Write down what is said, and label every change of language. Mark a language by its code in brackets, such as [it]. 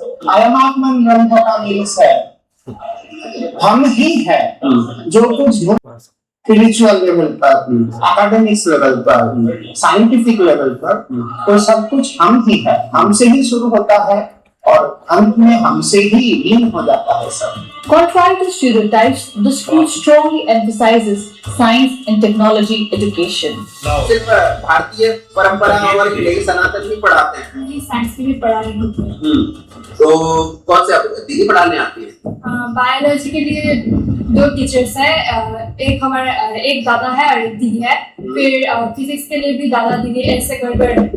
[sa] अयमात्मन ब्रह्म [hi] का मीन्स है हम ही है जो कुछ स्पिरिचुअल लेवल पर, एकेडमिक्स लेवल पर, साइंटिफिक लेवल पर, तो सब कुछ हम ही है। हमसे ही शुरू होता है और अंत में हमसे ही लीन हो जाता है सब। [en] Contrary to stereotypes, the school strongly emphasizes science and technology education. [hi] सिर्फ भारतीय परंपरा और हिंदी सनातन ही पढ़ाते हैं? जी, साइंस की भी पढ़ाई होती है। तो कौन से दीदी पढ़ाने आती है? बायोलॉजी के लिए 2 टीचर्स है, एक दादा है और एक दीदी है। फिर फिजिक्स के लिए भी दादा दीदी ऐसे कर।